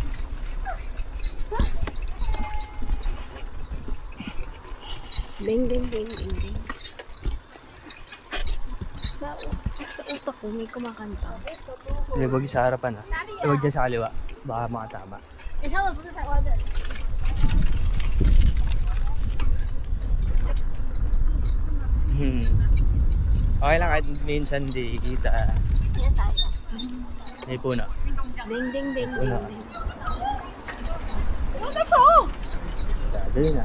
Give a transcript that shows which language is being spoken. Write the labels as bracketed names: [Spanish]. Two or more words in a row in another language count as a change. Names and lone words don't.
[Filipino] Ding, ding, ding, ding, ding. Sa utak ko, may kumakanta. Hindi, wag sa harapan ah. Huwag dyan sa kaliwa. Baka makatama. [Chinese] 你看我不是采花的。 [Filipino] Okay lang kahit minsan di kita. Yan tayo. May puno. Ding, ding, ding, ding, Wala. ding. Dali na.